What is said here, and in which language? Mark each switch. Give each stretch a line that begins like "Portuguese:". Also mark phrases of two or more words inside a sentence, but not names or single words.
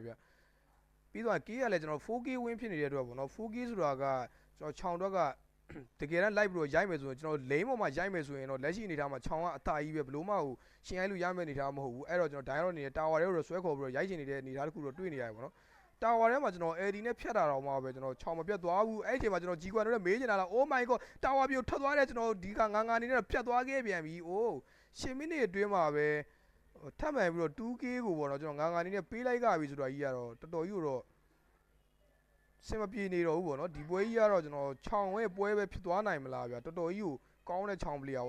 Burmese: ဗျပြီးတော့ K ကလည်းကျွန်တော် 4K win ဖြစ်နေတဲ့အတွက်ပေါ့နော် 4K ဆိုတာကကျွန်တော်ခြောင်အတွက်ကတကယ်တမ်း live ပြီးတော့ရိုက်မယ်ဆိုရင်ကျွန်တော်လိမ့်ပေါ်မှာရိုက်မယ်ဆိုရင်တော့လက်ရှိအနေထားမှာခြောင်ကအသာကြီးပဲဘလို့မှကိုရှင်းရိုက်လို့ရမယ့်အနေထားမဟုတ်ဘူးအဲ့တော့ကျွန်တော် diamond အနေနဲ့ tower တွေကိုဆွဲခေါ်ပြီးတော့ရိုက်ချင်နေတဲ့အနေထားတစ်ခုတော့တွေ့နေရတယ်ပေါ့နော် tower ထဲမှာကျွန်တော် AD နဲ့ဖြတ်တာတော့မှပဲကျွန်တော်ခြောင်မပြတ်သွားဘူးအဲ့ဒီအချိန်မှာကျွန်တော် G-Quad နဲ့မေးချင်တာလား
English: oh my god
Burmese: tower ပြိုထွက်သွားတယ်ကျွန်တော်ဒီကငါအနေနဲ့ဖြတ်သွားခဲ့ပြန်ပြီ oh 10မိနစ်အတွင်းမှာပဲထပ်မှန်ပြီးတော့ 2K ကိုပေါ့ နော်ကျွန်တော်ငါအနေနဲ့ပေးလိုက်ကြပြီဆိုတာကြီးကတော့တော်တော်ကြီးတော့စင်မပြေနေတော့ဘူးပေါ့နော်ဒီပွဲကြီးကတော့ကျွန်တော်ခြောင်ရဲ့ပွဲပဲဖြစ်သွားနိုင်မလားဗျာတော်တော်ကြီးကိုကောင်းတဲ့ခြောင်ပလီယာပေါ့